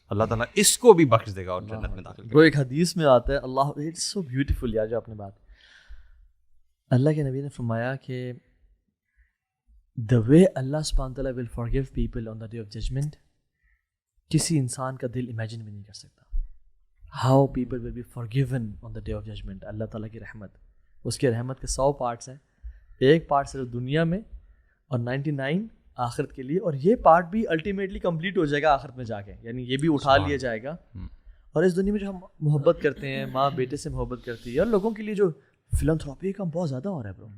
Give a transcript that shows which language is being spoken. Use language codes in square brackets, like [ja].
[ur] اللہ تعالیٰ اس کو بھی بخش دے گا اور جنت میں داخل کرے گا. ایک حدیث میں آتا ہے, اللہ [en] it's so beautiful [ur] یار جو آپ نے بات, اللہ کے نبی نے فرمایا کہ [en] the way Allah subhanahu wa ta'ala will forgive people on the day of judgment, [ur] کسی انسان کا دل امیجن بھی نہیں کر سکتا. [en] how people will be forgiven on the day of judgment. [ur] اللہ تعالیٰ کی رحمت, اس کے رحمت کے 100 پارٹس ہیں, ایک پارٹ صرف دنیا میں اور 99 آخرت کے لیے, اور یہ پارٹ بھی الٹیمیٹلی کمپلیٹ ہو جائے گا آخرت میں جا کے, یعنی یہ بھی اٹھا لیا جائے گا اور اس دنیا میں جو ہم محبت کرتے ہیں, ماں بیٹے سے محبت کرتی ہے, اور لوگوں کے لیے جو فلانتھراپی کا بہت زیادہ ہو رہا ہے برو,